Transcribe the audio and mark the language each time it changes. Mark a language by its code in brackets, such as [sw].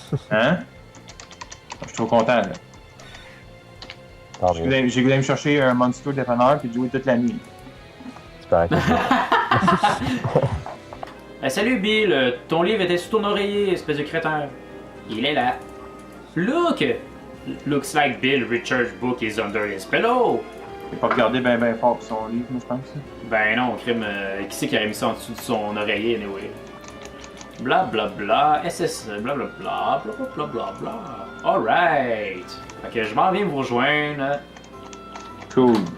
[fr] Hein? Je suis trop content, là. Tant J'ai mieux. voulu aller me chercher un Monster dépanneur puis de jouer toute la nuit. Tu peux arrêter. Salut Bill, ton livre était sous ton oreiller, espèce de crétin. Il est là. [en] Look! Looks like Bill Richard's book is under his pillow. [fr] Il a pas regardé ben fort pour son livre, moi, je pense. Ben non, crime, qui c'est qui aurait mis ça en dessous de son oreiller, anyway? Bla bla bla, SS, bla bla bla, bla bla bla bla bla. Alright! Fait que je m'en viens vous rejoindre. [en] Cool.